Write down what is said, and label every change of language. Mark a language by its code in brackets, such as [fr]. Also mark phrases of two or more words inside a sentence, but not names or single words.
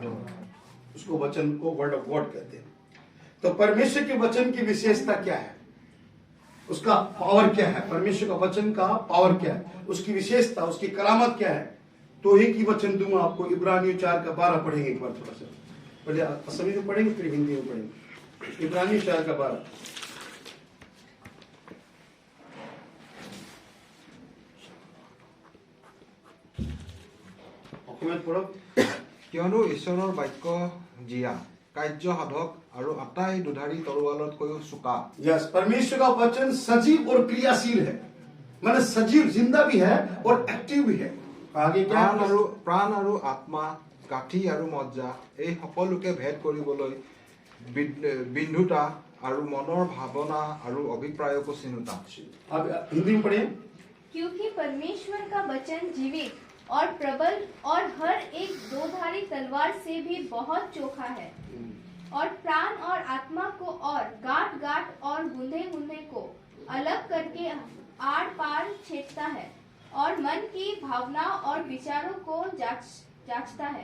[hi] उसको वचन को [en] word of God [hi] कहते हैं। तो परमेश्वर के वचन की विशेषता क्या है? उसका पावर क्या है? परमेश्वर का वचन का पावर क्या है? उसकी विशेषता, उसकी करामत क्या है? तो एक ही वचन दूंगा आपको। इब्रानियों 4:12 पढ़ेंगे एक बार, थोड़ा सा पहले असमी में पढ़ेंगे फिर हिंदी में पढ़ेंगे। इब्रानियों 4:12। [as] কিয়নো ঈশ্বৰৰ বাক্য জীয়া, কাৰ্য সাধক আৰু আটাই দুধাৰি তৰোৱালতকৈও চোকা। [hi] यस, परमेश्वर का वचन सजीव और क्रियाशील है। माने सजीव, जिंदा भी है और एक्टिव भी है। आगे क्या? [as] প্ৰাণ আৰু আত্মা, গাঁঠি আৰু মজ্জা, এই সকলোকে ভেদ কৰিবলৈ বিন্ধুতা আৰু মনৰ ভাৱনা আৰু অভিপ্ৰায়কো চিনোতা। [hi] अब हिंदी में पढ़िए। क्योंकि परमेश्वर का वचन जीवित और प्रबल और हर एक दोधारी तलवार से भी बहुत चोखा है और प्राण और आत्मा को और गांठ गांठ और गुंदे गुंदे को अलग करके आर पार छेदता है और मन की भावना और विचारों को जांचता है।